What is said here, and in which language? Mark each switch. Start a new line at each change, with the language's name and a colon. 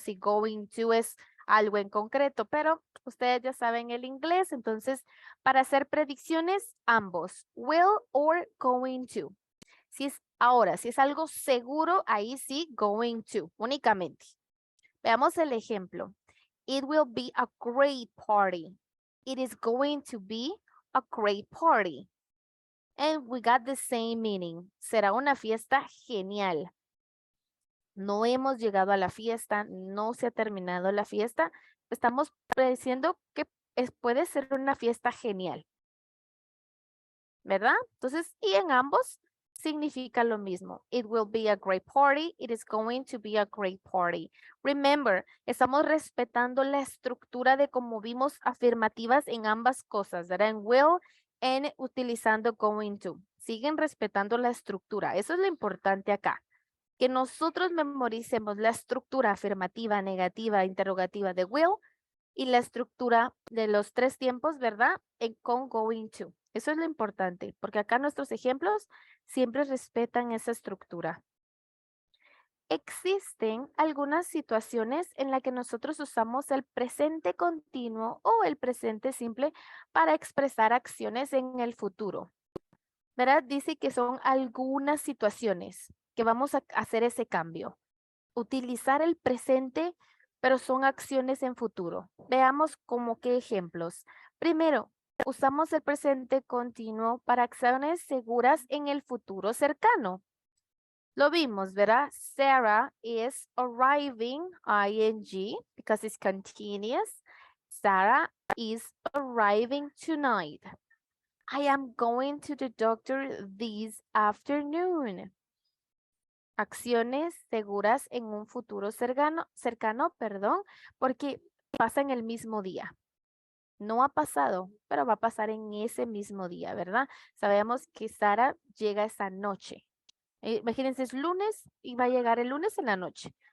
Spanish: Si going to es algo en concreto, pero ustedes ya saben el inglés, entonces para hacer predicciones, ambos, will or going to. Si es ahora, si es algo seguro, ahí sí, going to, únicamente. Veamos el ejemplo.
English: It will be a great party. It is going to be a great party. And we got the same meaning.
Spanish: Será una fiesta genial. No hemos llegado a la fiesta, no se ha terminado la fiesta. Estamos diciendo que puede ser una fiesta genial. ¿Verdad? Entonces, y en ambos significa lo mismo.
English: It will be a great party. It is going to be a great party.
Spanish: Remember, estamos respetando la estructura de cómo vimos afirmativas en ambas cosas, ¿verdad? En will and utilizando going to. Siguen respetando la estructura. Eso es lo importante acá. Que nosotros memoricemos la estructura afirmativa, negativa, interrogativa de will y la estructura de los tres tiempos, ¿verdad? Con going to. Eso es lo importante, porque acá nuestros ejemplos siempre respetan esa estructura. Existen algunas situaciones en las que nosotros usamos el presente continuo o el presente simple para expresar acciones en el futuro. ¿Verdad? Dice que son algunas situaciones que vamos a hacer ese cambio. Utilizar el presente, pero son acciones en futuro. Veamos como qué ejemplos. Primero, usamos el presente continuo para acciones seguras en el futuro cercano. Lo vimos, ¿verdad?
English: Sarah is arriving, ing, because it's continuous. Sarah is arriving tonight. I am going to the doctor this afternoon.
Spanish: Acciones seguras en un futuro cercano, perdón, porque pasa en el mismo día. No ha pasado, pero va a pasar en ese mismo día, ¿verdad? Sabemos que Sara llega esa noche. Imagínense, es lunes y va a llegar el lunes en la noche.